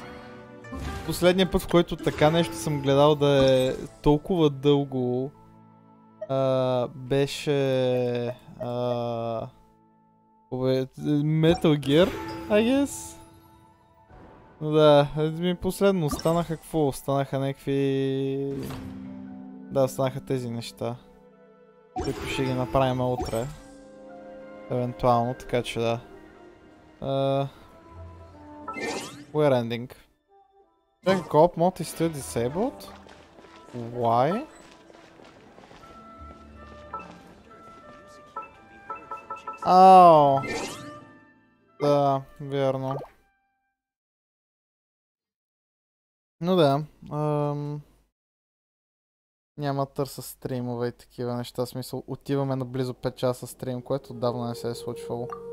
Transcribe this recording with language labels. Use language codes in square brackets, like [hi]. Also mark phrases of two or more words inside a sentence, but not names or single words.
[bg] Последният път, в който така нещо съм гледал да е толкова дълго, беше Metal Gear, [en] I guess. [bg] Но да, последно останаха какво? Останаха някакви... Да, останаха тези неща, които ще ги направим утре. Евентуално, така че да. [en] We're ending. Check co-op mode is still disabled? Why? Ау! [bg] Да, верно. Но да, няма търса стримове и такива неща, в смисъл отиваме на близо 5 часа стрим, което отдавна не се е случвало.